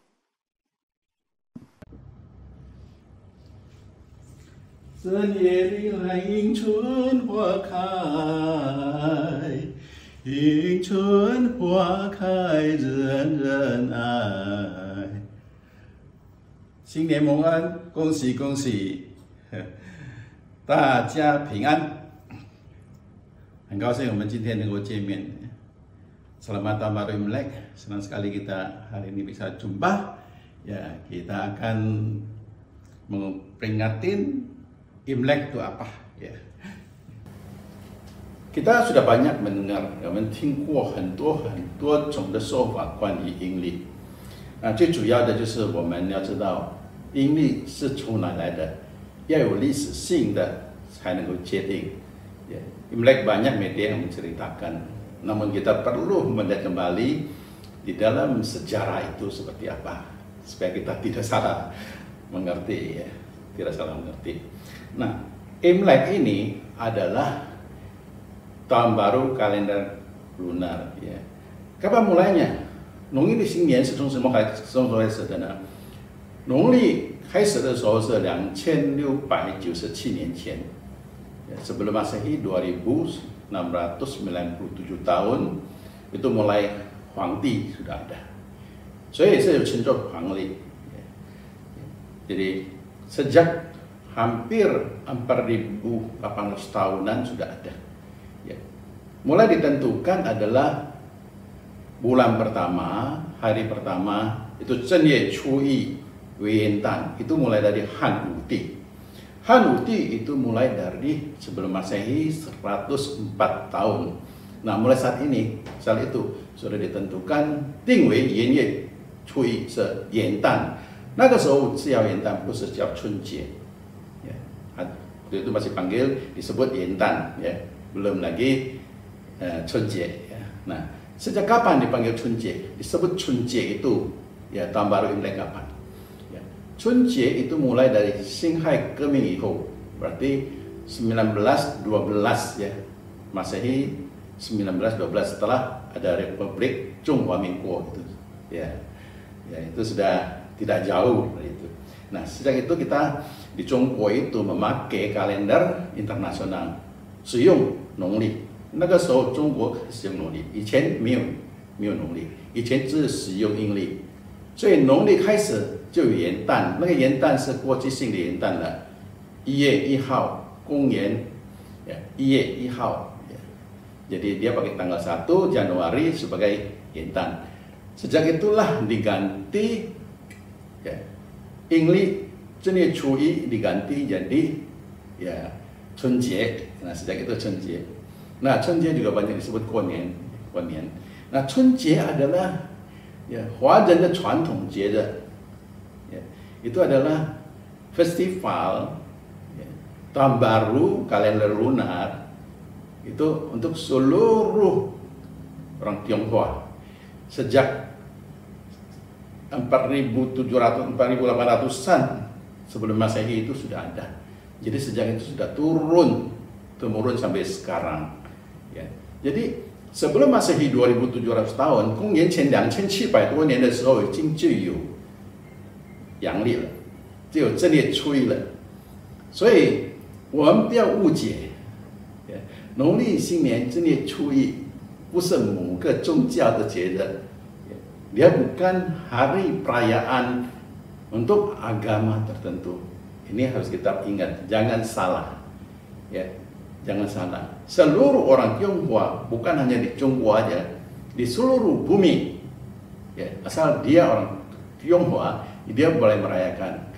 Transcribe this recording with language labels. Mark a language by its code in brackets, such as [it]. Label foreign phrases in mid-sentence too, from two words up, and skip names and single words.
[zh] 这夜里来迎春花开，迎春花开人人爱。新年蒙恩，恭喜恭喜，大家平安。很高兴我们今天能够见面。 [id] Selamat Tahun Baru Imlek, senang sekali kita hari ini bisa jumpa. Ya, kita akan memperingatin Imlek itu apa ya? Kita sudah banyak mendengar, [zh] 我们听过很多种的说法关于阴历。最主要的就是我们要知道阴历是从哪来的，要有历史性的才能够界定。 [id] Imlek banyak media yang menceritakan, namun kita perlu melihat kembali di dalam sejarah itu seperti apa, supaya kita tidak salah mengerti ya, tidak salah mengerti. Nah, Imlek ini adalah tahun baru kalender lunar ya. Kapan mulainya? [zh] 农历的新年是从什么开始的呢？农历开始的时候是2697年前， [id] sebelum Masehi 2697 tahun itu mulai 皇帝 sudah ada， [zh] 所以是有称作黄历。 [id] Jadi sejak hampir 4.800 tahunan sudah ada. Ya. Mulai ditentukan adalah bulan pertama, hari pertama itu Zhenye Chuyi Wendan, itu mulai dari Han Wuti. Han Wuti itu mulai dari sebelum Masehi 104 tahun. Nah, mulai saat itu sudah ditentukan Dingwei Yanye Chuyi se Yendan. [zh] 那个时候是叫元旦，不是叫春节。 [id] Waktu itu masih disebut Yendan, ya, belum lagi Chunjie. Ya. Nah, sejak kapan dipanggil Chunjie? Disebut Chunjie itu ya tahun baru Imlek kapan? Ya. Chunjie itu mulai dari Xinghai Geming Iho, berarti 1912 ya, Masehi 1912 setelah ada Republik Zhonghua Minguo itu. Ya, itu sudah tidak jauh dari itu. Nah, sejak itu kita di Zhongguo itu memakai kalender internasional， [zh] 使用农历。那个时候中国使用农历，以前没有农历，以前只是使用阴历，所以农历开始就有元旦，那个元旦是国际性的元旦了，1月1号，公元1月1号， [id] jadi dia pakai tanggal 1 Januari sebagai 元旦。Sejak itulah diganti ya, [zh] 阴历正月初一 [id] diganti jadi ya Chunjie. Nah, sejak itu Chunjie. Nah, Chunjie juga banyak disebut Guonian. Nah, Chunjie adalah ya, [zh] Huajen 的传统节日. [id] Ya, itu adalah festival ya, tahun baru kalender lunar itu untuk seluruh orang Tionghoa sejak 4.700-4.800-an sebelum Masehi itu sudah ada. Jadi sejak itu sudah temurun sampai sekarang. Ya. Jadi sebelum Masehi 2.700 tahun， [zh] 公元前2700多年的时候，已经就有阳历了，就有正月初一了。所以我们不要误解，农历新年正月初一不是某个宗教的节日。 [id] Dia bukan hari perayaan untuk agama tertentu. Ini harus kita ingat, jangan salah. Ya, jangan salah. Seluruh orang Tionghoa, bukan hanya di Tionghoa aja, di seluruh bumi. Ya, asal dia orang Tionghoa, dia boleh merayakan.